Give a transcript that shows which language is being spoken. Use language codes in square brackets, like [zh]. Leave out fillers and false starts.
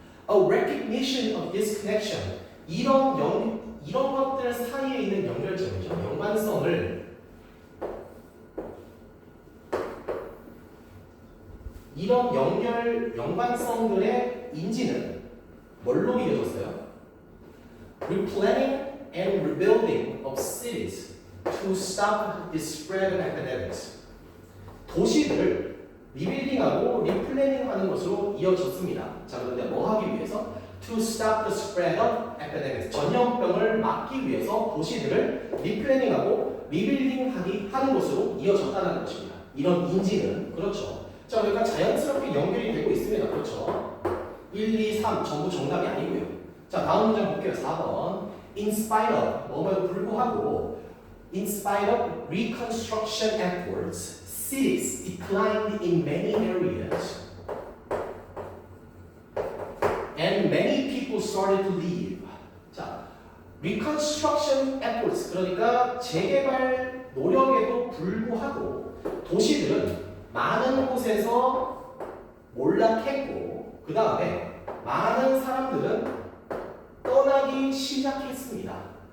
[en] A recognition of this connection. [ko] 이런 것들 사이에 있는 연결점이죠. 연관성을 이런 연관성들의 인지는 뭘로 이어졌어요? [en] Replanning and rebuilding of cities to stop the spread of epidemics. [ko] 도시들을 리빌딩하고 리플래닝하는 것으로 이어졌습니다. 자, 그런데 뭐 하기 위해서? [en] To stop the spread of epidemics. [ko] 전염병을 막기 위해서 도시들을 리플래닝하고 리빌딩하는 것으로 이어졌다는 것입니다. 이런 인지는 그렇죠. 자, 그러니까 자연스럽게 연결이 되고 있습니다. 그렇죠. 1, 2, 3 전부 정답이 아니고요. 자, 다음 문장 볼게요. 4번. [en] In spite of [ko] 뭐뭐에 불구하고 [en] In spite of reconstruction efforts, cities declined in many areas and many people started to leave. [ko] 자, [en] reconstruction efforts [ko] 그러니까 재개발 노력에도 불구하고 도시들은 많은 곳에서 몰락했고 그 다음에 많은 사람들은 떠나기 시작했습니다.